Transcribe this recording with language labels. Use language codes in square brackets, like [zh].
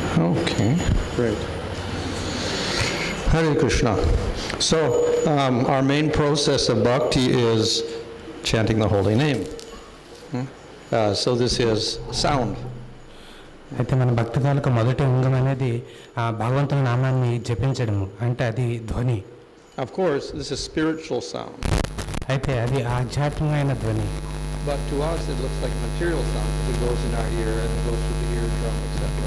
[en] Okay, great. Hare Krishna. So, our main process of bhakti is chanting the holy name. So this is sound. [te] అయితే మన భక్తి తాలూకు మొదటి అంగం అనేది భగవంతుని నామాన్ని జపించడము అంటే అది ధ్వని. [en] Of course, this is spiritual sound. [te] అయితే అది ఆధ్యాత్మికమైన ధ్వని. [en] But to us it looks like material sound because it goes in our ear and it goes through the eardrum, etc.